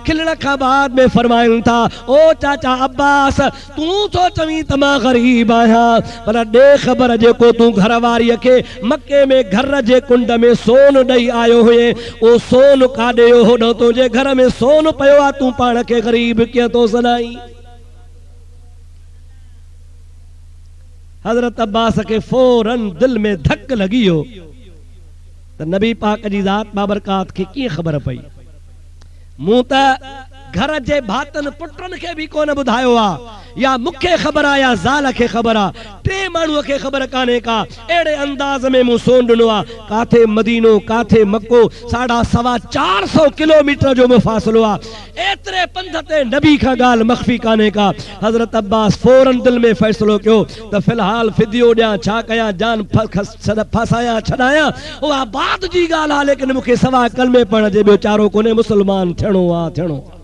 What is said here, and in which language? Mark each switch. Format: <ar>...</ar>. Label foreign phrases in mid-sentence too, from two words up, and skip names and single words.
<sd>खिलण खां बाद में फरमायूं था, ओ चाचा अब्बास, तूं तो चवीं त मां ग़रीब आहियां, पर ॾे ख़बर जेको तूं घरवारीअ खे मके में घर जे कुंड में सोन ॾेई आयो हुए, ओ सोन काॾे होॾो तुंहिंजे घर में सोन पियो आहे, तूं पाण खे ग़रीब कीअं थो सॾाई। हज़रत अब्बास के फौरन दिल में धक लगी वियो त नबी पाक जी ज़ात बाबरकात खे कीअं ख़बर पई। मूं त घर जे भातन पुटन के भी कोन बुधायो आ, या मुखे खबर आ या ज़ाल के खबर आ, टे माण्हूअ खे ख़बर काने का। एड़े अंदाज में मूं सोन ॾिनो आ, काथे मदीनो काथे मक्को, 450 किलोमीटर जो मुफ़ासिलो आ। एतिरे पंध ते नबी खां ॻाल्हि मख़फ़ी काने का। हज़रत अब्बास फौरन दिल में फ़ैसिलो कयो त फ़िलहाल फिदियो ॾियां, छा कयां, जान फसायां छॾायां, उहा बात जी ॻाल्हि आहे, लेकिन मूंखे सवाइ कलमे पढ़ण जे ॿियो चारो कोन्हे, मुसलमान थियणो आहे, थियणो।</sd>